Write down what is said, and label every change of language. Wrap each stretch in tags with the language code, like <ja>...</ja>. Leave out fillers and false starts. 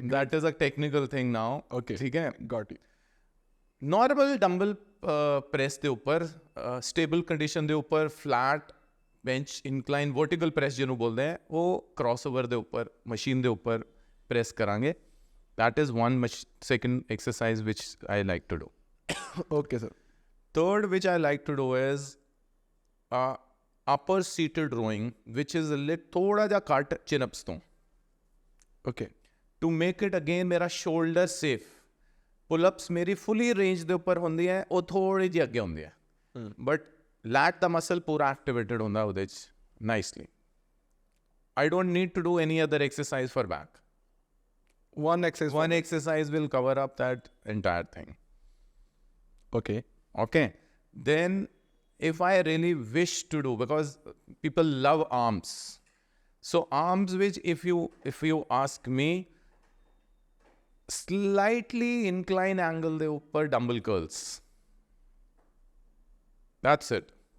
<en>That is a technical thing now. Okay,</en> <pa>ਠੀਕ ਹੈ।</pa> <en>Got it.</en> <pa>Normal dumbbell press ਦੇ ਉੱਪਰ, ਸਟੇਬਲ ਕੰਡੀਸ਼ਨ ਦੇ ਉੱਪਰ, flat bench incline vertical press ਜਿਹਨੂੰ ਬੋਲਦੇ ਆ, ਉਹ ਕ੍ਰਾਸਓਵਰ ਦੇ ਉੱਪਰ ਮਸ਼ੀਨ ਦੇ ਉੱਪਰ ਪ੍ਰੈਸ ਕਰਾਂਗੇ।</pa> <en>That is 1 second exercise which I like to do. Okay sir. Third which I like to do is upper seated rowing, which is</en> <pa>ਥੋੜਾ ਜਿਹਾ ਘੱਟ</pa> <en>chin-ups ਤੋਂ। Okay. To make it again</en> <pa>ਮੇਰਾ shoulder safe, pull-ups ਮੇਰੀ fully range ਦੇ ਉੱਪਰ ਹੁੰਦੀ ਹੈ, ਉਹ ਥੋੜੀ ਜਿਹੀ ਅੱਗੇ ਹੁੰਦੀ ਹੈ, ਬਟ ਲੈਟ ਦਾ ਮਸਲ ਪੂਰਾ ਐਕਟੀਵੇਟਡ ਹੁੰਦਾ ਉਹਦੇ 'ਚ nicely.</pa> <en>I don't need to do any other exercise for back. One exercise will cover up that entire thing. Okay. Then if I really wish to do, because people love arms, so arms which if you ask me, slightly incline angle de upar dumbbell curls, that's it.</en>